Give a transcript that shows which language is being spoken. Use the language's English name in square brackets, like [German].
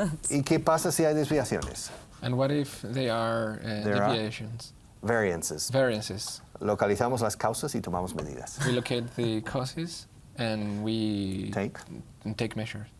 [Spanish] ¿Y qué pasa si hay desviaciones? [English] And what if they are deviations? Variances. [Spanish] Localizamos las causas y tomamos medidas. [English] We locate the causes and we take measures.